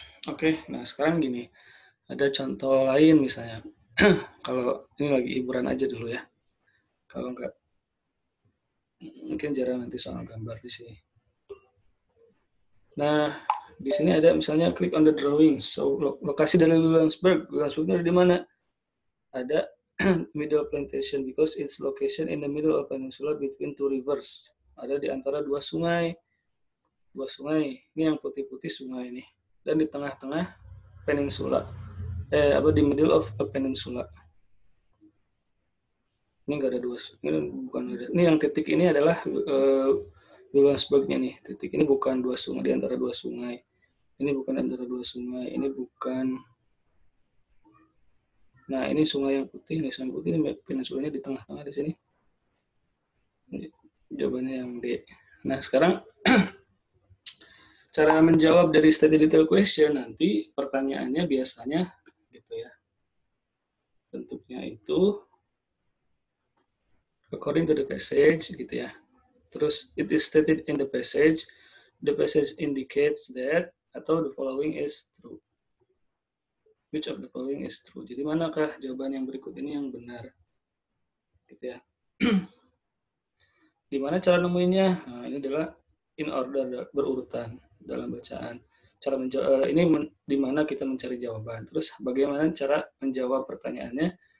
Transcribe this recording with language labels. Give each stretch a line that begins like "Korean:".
Indonesian: Oke, nah sekarang gini, ada contoh lain misalnya. Kalau ini lagi hiburan aja dulu ya. Kalau enggak, mungkin jarang nanti soal gambar di sini. Nah, di sini ada misalnya
English: click on the drawing.
Indonesian: So, lokasi dari Williamsburg. Williamsburg di mana? Ada
English: middle plantation because its location in the middle of peninsula between two rivers.
Indonesian: Ada di antara dua sungai. Dua sungai. Ini yang putih-putih sungai ini. Dan di tengah-tengah peninsula. Di
English: middle of a peninsula.
Indonesian: Ini enggak ada dua. Ini bukan ada. Ini yang titik ini adalah Williamsburg-nya nih. Titik ini bukan dua sungai, di antara dua sungai. Ini bukan antara dua sungai. Ini bukan. Nah, ini sungai yang putih. Nih, sungai putih ini peninsulanya di tengah-tengah di sini. Ini jawabannya yang D. Nah, sekarang cara menjawab dari
English: stated detail question
Indonesian: nanti pertanyaannya biasanya gitu ya. Bentuknya itu
English: according to the passage
Indonesian: gitu ya. Terus
English: it is stated in the passage indicates that,
Indonesian: atau
English: the following is true. Which of the following is true?
Indonesian: Jadi manakah jawaban yang berikut ini yang benar? Gitu ya. Gimana cara nemuinnya? Nah, ini adalah
English: in order,
Indonesian: berurutan dalam bacaan. Cara menjawab ini di mana kita mencari jawaban. Terus bagaimana cara menjawab pertanyaannya?